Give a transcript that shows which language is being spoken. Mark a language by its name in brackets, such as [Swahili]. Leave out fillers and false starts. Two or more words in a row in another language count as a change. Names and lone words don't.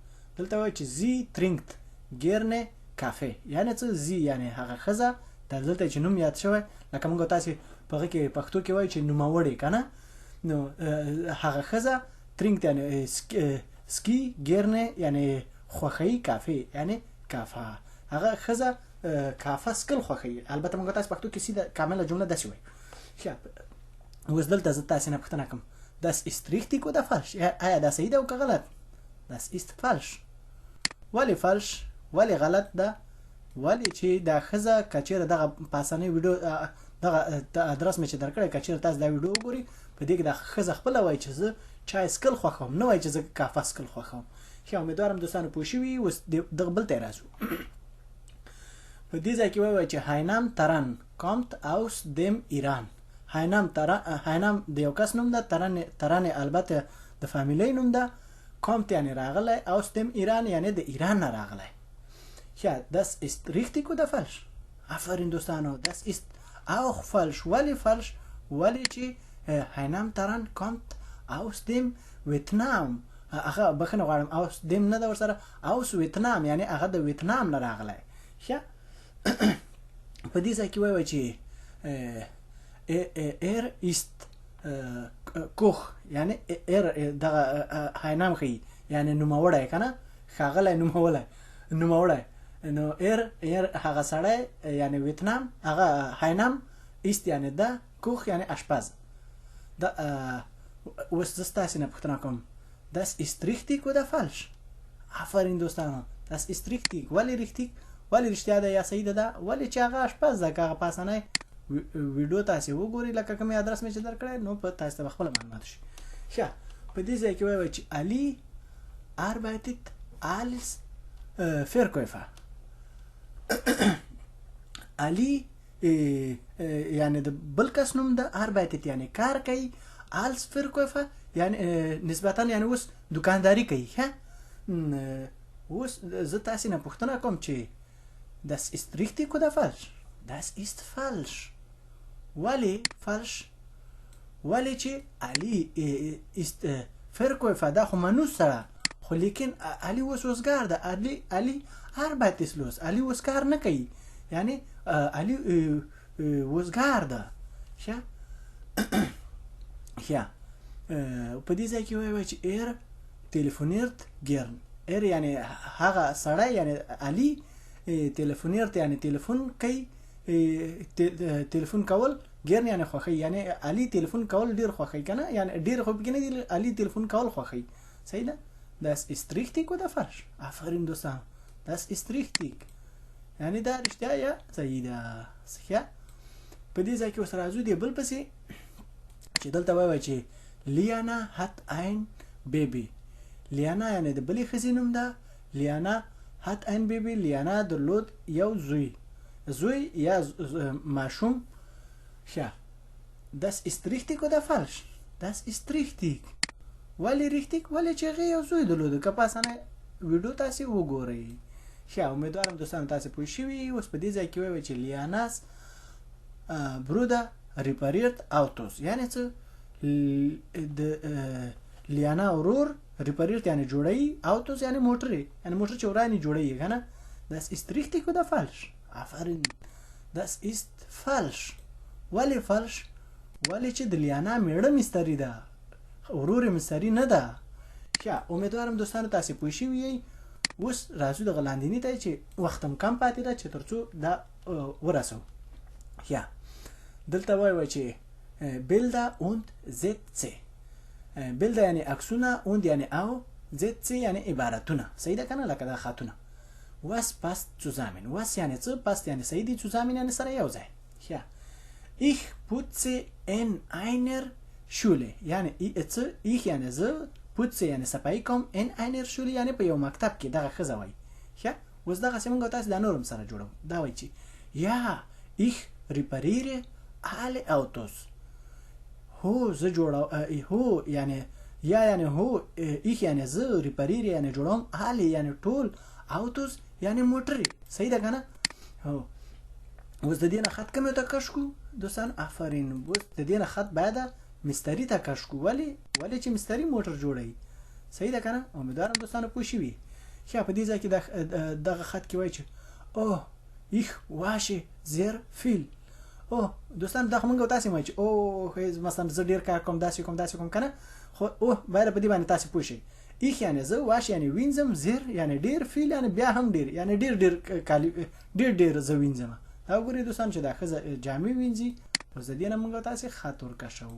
[Pashto] دلته وایي چې [German] Sie trinkt gerne Kaffee [Pashto] یعنی څه Sie یعنی هغه ښځه دلته چې نوم یاد شوی لکه موږ تاسو په هغه کې پښتو کې وایي چې نوموړی کنه نو هغه ښځه ترینګ یعنی سکی ګرنه یعنی خوخی کافی یعنی کافه هغه ښځه کافه سکل خوخی البته موږ تاسو پښتو کې سیده کامله جمله داسې وایي ښه اوس دلته زه تاسو نه پوښتنه کوم [German] das ist richtig oder falsch [Pashto] آیا دا صحیح ده او که غلط [German] das ist falsch [Pashto] ولی falsch ولی غلط ده ولی چې دا ښځه کچېره دغه پاسنۍ ویډیو دغه ادرس مې چې درکړی کچېره تاسو دا ویډیو وګورئ په دې کې دا ښځه خپله وایي چې زه چای سکل خوښوم نه وایي چې زه کافه سکل خوښوم ښه امیدوارم دوستانو پوه شوي اوس دغه بل ته یې راځو په دې ځای کې وایي چې هاینام ترن [German] kommt aus dem Iran [Pashto] هاینام د یو کس نوم ده ترن البته د فامیلۍ نوم ده kommt یعنی راغلی [German] aus dem Iran [Pashto] یعنی د ایران نه راغلی [German] Ja, das ist richtig oder falsch? [Pashto] آفرین دوستانو [German] das ist auch falsch [Pashto] ولی falsch ولی چې هاینام ترن [German] kommt aus dem Vietnam [Pashto] هغه بخنه غواړم [German] aus dem [Pashto] نه دا ورسره [German] aus Vietnam [Pashto] یعنی هغه د ویتنام نه راغلی ښه په دې ځای کې وایي چې [German] ist Koch [Pashto] یعنی دغه هاینام ښیي یعنی نوموړی کنه ښاغلی نوموړی نو هغه سړی یعنی ویتنام هغه هاینام ایست یعنی دا کوخ یعنی اشپز دا اوس زه ستاسې نه پوښتنه کوم [German] das ist richtig oder falsch [Pashto] آفرین دوستانو [German] das ist richtig [Pashto] ولی richtig ولی رښتیا ده یا صحیح ده ولی چې هغه اشپز ده که هغه پاسنی ویډیو تاسې وګورئ لکه کومې ادرس مې چې درکړی نو په تاسو ته به خپله معلومات شي ښه په دې ځای کې وایي چې علي [German] arbeitet als Verkäufer [Pashto] علي یعنی د بل کس نوم ده arbeitet یعنی کار کوي [German] als Verkäufer [Pashto] یعنی نسبتا یعنی اوس دکانداری کوي ښه اوس زه تاسې نه پوښتنه کوم چې [German] das ist richtig oder falsch das ist falsch [Pashto] ولی falsch ولی چې علي [German] ist Verkäufer [Pashto] دا خو منوس سره خو لیکن علي اوس وزګار ده علي arbeitslos علي اوس کار نه کوي یعنی علي وزګار ده ښه Ja, په دې ځای کې وایي چې [German] er telefoniert gern. [Pashto] er یعنی هغه سړی یعنی علي telefoniert یعنی تلیفون کوي، تلیفون کول، gern یعنی خوښي، یعنی علي تلیفون کول ډیر خوښي کنه، یعنی ډیر خو بګنه دي علي تلیفون کول خوښي. صحیح ده؟ [German] Das ist richtig oder falsch؟ [Pashto] آفرین دوستان، [German] das ist richtig. [Pashto] یعنی دا رښتیا یا صحیح ده. صحیح. په دې ځای کې اوس راځو دی بل پسې چې دلته وایي چې لیانا [German] hat ein Baby. [Pashto] لیانا یعنی د بلې ښځې نوم ده. لیانا [German] hat ein Baby. [Pashto] لیانا درلود یو زوی، زوی یا ماشوم. [German] Ja, das ist richtig oder falsch؟ Das ist richtig. [Pashto] ولی richtig؟ ولی چې هغې یو زوی درلود. که په اسانه ویډیو تاسې وګورئ. ښه، امیدوارم دوستانو تاسې پوه شوي. اوس په دې ځای کې وایي چې لیاناس [German] Bruder repariert Autos. [Pashto] یعنی څه؟ د لیانا ورور repariert یعنی جوړوي، Autos یعنی موټرې، یعنی موټر چې ورانې جوړوي کنه. [German] Das ist richtig oder falsch؟ آفرین، das ist falsch. ولی falsch؟ [Pashto] ولی چې د لیانا میړه مستری ده، ورور مستری نه ده. ښه، امیدوارم دوستانو تاسې پوه شوي یئ. اوس راځو دغه لاندیني ته چې وخت هم کم پاتې ده چې تر څو دا ورسو. Ja, دلته وایي چې [German] Bilder und Sätze. [Pashto] Bilder یعنی عکسونه، und یعنی او، Sätze یعنی عبارتونه. صحیح ده کنه؟ لکه دا خطونه. [German] Was passt zusammen؟ [Pashto] was یعنی څه، passt یعنی صحیح دي، zusammen یعنی سره یو ځای. [German] Ja, ich putze in einer Schule. [Pashto] یعنی څه، ich یعنی زه، putze یعنی صفایي کوم، [German] in einer Schule [Pashto] یعنی په یو مکتب کې. دغه ښځه وایي. ښه، اوس دغسې موږ تاسې دا نور هم سره جوړو. دا وایي چې [German] ja, ich repariere alle Autos. [Pashto] هو زه جوړو، هو یعنی یا یعنی هو، ich یعنی زه، repariere یعنی جوړوم، alle یعنی ټول، Autos یعنی موټرې. صحیح ده کنه؟ هو. اوس د دې نه خط کومې ته کش کړو دوستان؟ آفرین. اوس د دې نه خط باید مستري ته کش کړو. ولې چې مستري موټر جوړوي. صحیح ده کنه؟ امیدوارم دوستانو پوه شوي. ښه، په دې ځای کې دغه خط کې وایي چې [German] oh ich wasche sehr viel. [Pashto] اوه دوستان، دا خو موږ تاسې وایي چې اوه مثلا زه ډېر کار کوم، داسې کوم کنه، خو اوه باید په دې باندې تاسې پوه شئ. ich یعنی زه، واش یعنی وینځم، زیر یعنی ډېر، فیل یعنی بیا هم ډېر، یعنی ډېر زه وینځم. دا وګورئ دوستان چې دا ښځه جامې وینځي. اوس د دې نه موږ تاسې خط ورکشوو.